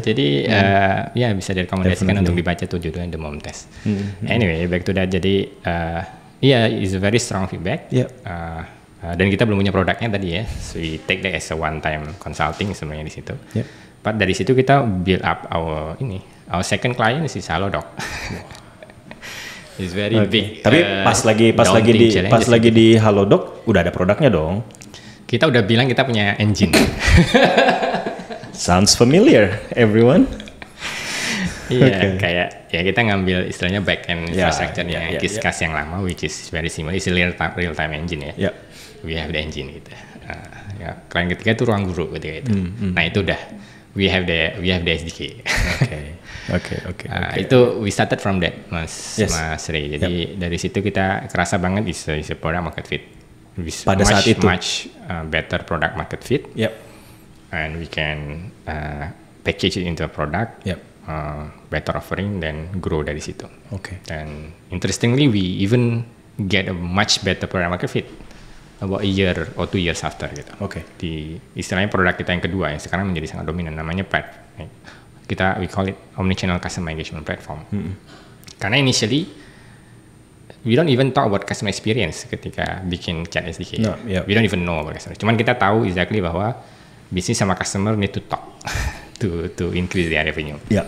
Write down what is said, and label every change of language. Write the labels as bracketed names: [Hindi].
[Indonesian] Jadi bisa direkomendasikan untuk dibaca tuh, judulnya The Mom Test. [English] Anyway, back to that. Jadi it's a very strong feedback. [Indonesian] Dan kita belum punya produknya tadi ya. [English] So we take that as a one time consulting [Indonesian] sebenarnya di situ. [English] But [Indonesian] dari situ kita [English] build up our second client is Halodoc. It's very big. [Indonesian] Tapi pas lagi di Halodoc udah ada produknya dong. Kita udah bilang kita punya engine. [English] Sounds familiar, everyone. [Indonesian] Iya, kayak ya kita ngambil istilahnya [English] back end infrastructure-nya Kiskas yang lama, which is very similar, it's a real time engine ya. We have the engine gitu. [Indonesian] Klien ketiga itu Ruang Guru ketika itu. Nah itu udah [English] we have the SDK. [Indonesian] Okay. [English] Itu we started from that, Mas Ray. [Indonesian] Jadi dari situ kita kerasa banget [English] is a product market fit. [Indonesian] Pada saat itu [English] much better product market fit. And we can package it into a product. [Indonesian] Better offering dan grow dari situ. [English] Dan interestingly we even get a much better product market fit about a year or 2 years after gitu. [Indonesian] Di istilahnya produk kita yang kedua yang sekarang menjadi sangat dominan, namanya Pet. [English] We call it omnichannel customer engagement platform. Karena initially we don't even talk about customer experience [Indonesian] ketika bikin [English] Chat SDK. We don't even know about customer. [Indonesian] Cuman kita tahu exactly bahwa bisnis sama customer [English] need to talk to increase their revenue.